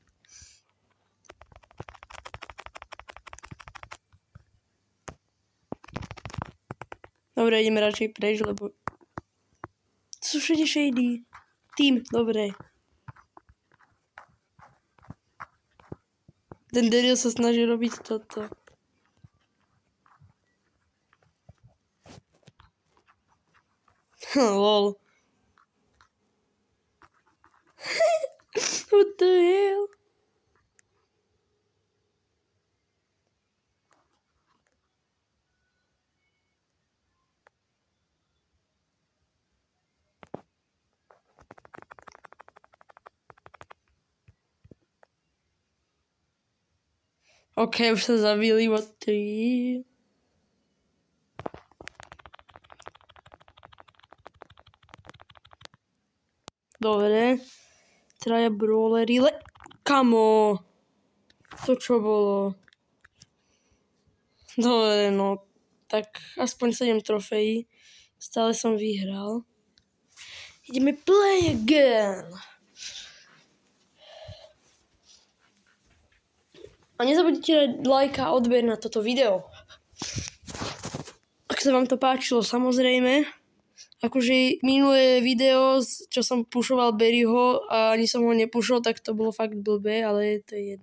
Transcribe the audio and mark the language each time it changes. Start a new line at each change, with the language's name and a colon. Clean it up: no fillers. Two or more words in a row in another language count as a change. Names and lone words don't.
Slovak: Dobre, ideme radšej preč, lebo... To sú všade shady. Tým, dobre. Ten Daryl sa snaží robiť toto. Lol.
English: What the hell?
Slovak: Ok, už sa zabili,
English: what the hell?
Slovak: Dobre. Traja brawlery, kamo. To čo bolo? Dobre, no. Tak aspoň 7 trofejí. Stále som vyhral. Ideme
English: play again.
Slovak: A nezabudnite dať like a odber na toto video. Ak sa vám to páčilo, samozrejme. Akože minulé video, čo som pušoval Barryho a ani som ho nepušol, tak to bolo fakt blbé, ale to je jedno.